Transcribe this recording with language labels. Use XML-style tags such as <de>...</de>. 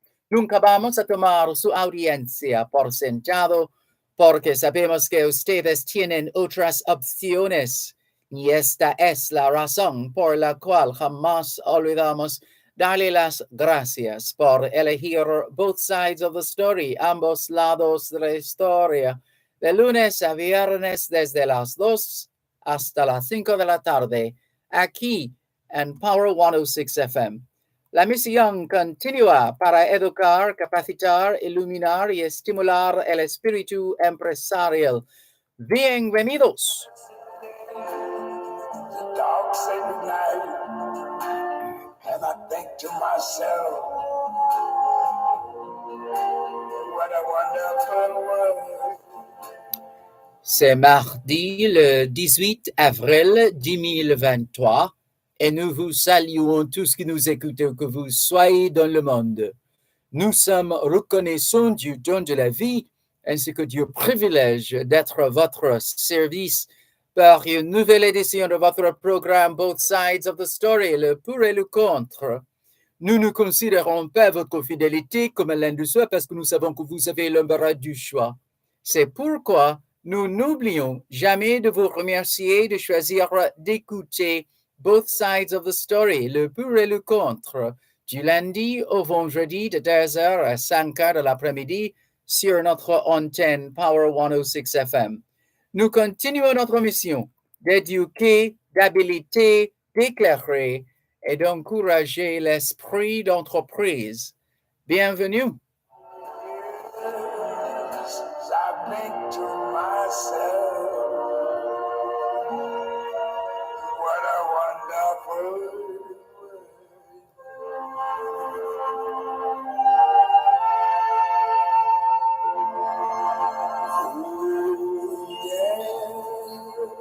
<es>Nunca vamos a tomar su audiencia por sentado porque sabemos que ustedes tienen otras opciones y esta es la razón por la cual jamás olvidamos darle las gracias por elegir Both Sides of the Story, ambos lados de la historia, de lunes a viernes desde las 2 hasta las 5 de la tarde, aquí en Power 106 FM. La misión continúa para educar, capacitar, iluminar y estimular el espíritu empresarial. Bienvenidos.</es> <en>The dog say goodnight, and I think to myself, what a wonderful world.</en> <fr>C'est mardi le 18 avril 2023 et nous vous saluons tous qui nous écoutez, que vous soyez dans le monde. Nous sommes reconnaissants du don de la vie ainsi que du privilège d'être à votre service par une nouvelle édition de votre programme Both Sides of the Story, le pour et le contre. Nous ne considérons pas votre fidélité comme l'un de soi parce que nous savons que vous avez l'embarras du choix. C'est pourquoi nous n'oublions jamais de vous remercier de choisir d'écouter Both Sides of the Story, le pour et le contre, du lundi au vendredi de 2h à 5h de l'après-midi sur notre antenne Power 106 FM. Nous continuons notre mission d'éduquer, d'habiliter, d'éclairer et d'encourager l'esprit d'entreprise. Bienvenue.</fr> <en>Yes, I think to myself, what a wonderful world.</en>